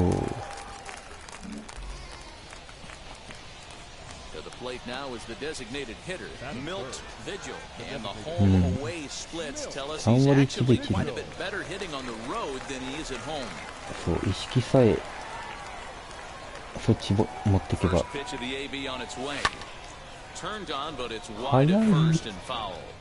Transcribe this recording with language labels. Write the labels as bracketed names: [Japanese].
[English] To the plate now is the designated hitter, Milt Vigil, and the home-away splits tell us he's actually quite a bit better hitting on the road than he is at home. [Japanese] そう、意識さえそっち持ってけば。 [English] First pitch of the AB on its way. Turned on, but it's wide at first and foul.